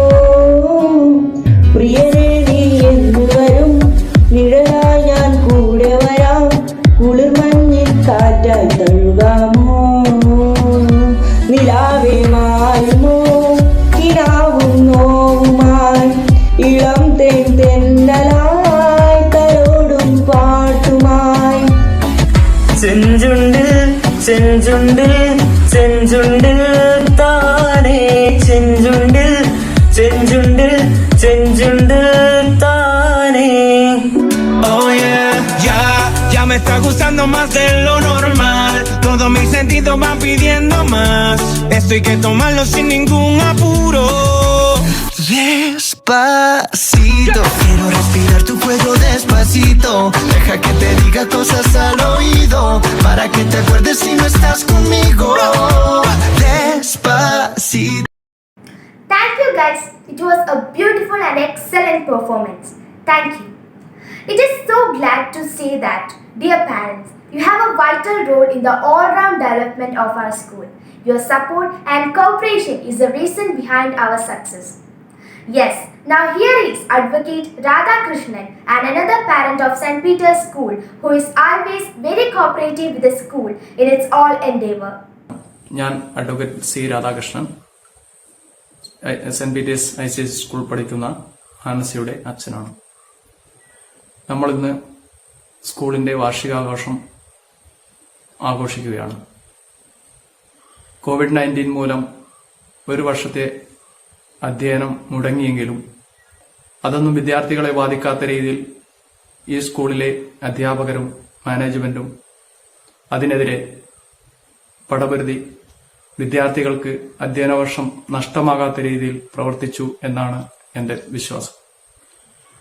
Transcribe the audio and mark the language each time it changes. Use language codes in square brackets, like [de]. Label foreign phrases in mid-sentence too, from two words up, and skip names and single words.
[ml] പ്രിയനെ നീ എന്ന് വരും നിഴലായി ഞാൻ കൂടെ വരാം കുളിർമഞ്ഞിൽ കാറ്റായി തഴുകാമോ നിലാവേ മായുമോ കിനാവും നോവുമായി ഇളം തെന്നലായി തലോടും പാട്ടുമായി ചെഞ്ചുണ്ടിൽ ചെഞ്ചുണ്ടിൽ ചെഞ്ചുണ്ടിൽ താനേ ചെഞ്ചുണ്ടിൽ ചെഞ്ചുണ്ടിൽ ചെഞ്ചുണ്ടിൽ താനേ [en] Oh yeah, [es] ya me está gustando más de lo normal. Todos mis sentidos van pidiendo más. Esto hay que tomarlo sin ningún apuro. Despacito, quiero respirar tu fuego despacito. Deja que te diga cosas al oído, para que te acuerdes si no estás conmigo. Despacito. [en] Thank you guys. It was a beautiful and excellent performance. Thank you. It is so glad to say that, dear parents, you have a vital role in the all-round development of our school. Your support and cooperation is the reason behind our success. Yes, now here is Advocate Radha Krishnan and another parent of St. Peter's School who is always very cooperative with the school in its all endeavor. [ml] ഞാൻ അഡ്വക്കേറ്റ് സി രാധാകൃഷ്ണൻ സെന്റ് പീറ്റേഴ്സ് ICSE സ്കൂൾ പഠിക്കുന്ന ഹാനസിയുടെ അച്ഛനാണ്. നമ്മളിന്ന് സ്കൂളിൻ്റെ വാർഷികാഘോഷം ആഘോഷിക്കുകയാണ്. COVID-19 മൂലം ഒരു വർഷത്തെ അധ്യയനം മുടങ്ങിയെങ്കിലും അതൊന്നും വിദ്യാർത്ഥികളെ ബാധിക്കാത്ത രീതിയിൽ ഈ സ്കൂളിലെ അധ്യാപകരും മാനേജ്മെന്റും അതിനെതിരെ പടപൊരുതി വിദ്യാർത്ഥികൾക്ക് അധ്യയന വർഷം നഷ്ടമാകാത്ത രീതിയിൽ പ്രവർത്തിച്ചു എന്നാണ് എൻ്റെ വിശ്വാസം.